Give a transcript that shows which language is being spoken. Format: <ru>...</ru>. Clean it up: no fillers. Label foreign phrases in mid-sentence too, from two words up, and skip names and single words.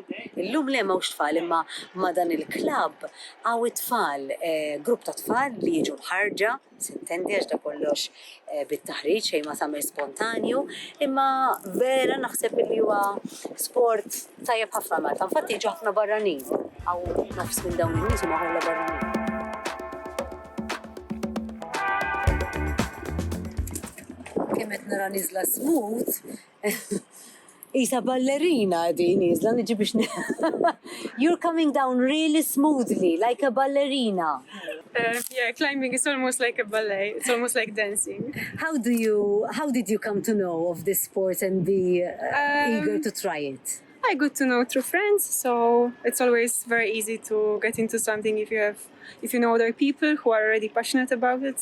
<mt>Illum le m'hawnx tfal imma ma' dan il-klabb hawn it-tfal, grupp ta' tfal li jiġu mħarġa, sintendi għax da kollox bit-taħriġ xejn ma tagħmel spontanju, imma vera naħseb li huwa sport tajjeb ħafna Malta. Infatti jiġu ħafna barranin. Hawn nofs minn dawn in-nies huma kollha barranin. Kemm qed nara niżla smooth, isa ballerina din niżla niġi biex</mt> <en>You're coming down really smoothly, like a ballerina. Yeah, climbing is almost like a ballet. It's almost like dancing. How did you come to know of this sport and be eager to try it? I got to know through friends, so it's always very easy to get into something if you know other people who are already passionate about it.</en>